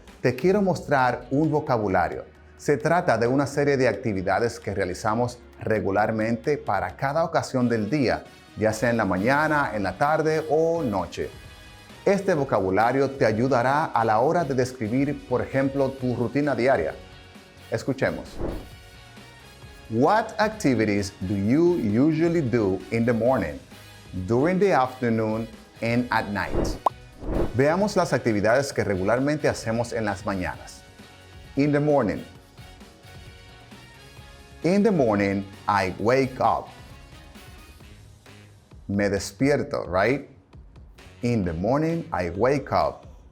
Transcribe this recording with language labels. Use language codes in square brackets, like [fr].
[es] Te quiero mostrar un vocabulario. Se trata de una serie de actividades que realizamos regularmente para cada ocasión del día, ya sea en la mañana, en la tarde o noche. Este vocabulario te ayudará a la hora de describir, por ejemplo, tu rutina diaria. Escuchemos. [en] What activities do you usually do in the morning, during the afternoon, and at night? [es] Veamos las actividades que regularmente hacemos en las mañanas. [en] In the morning. In the morning, I wake up. [es] Me despierto, [en] right? In the morning, I wake up.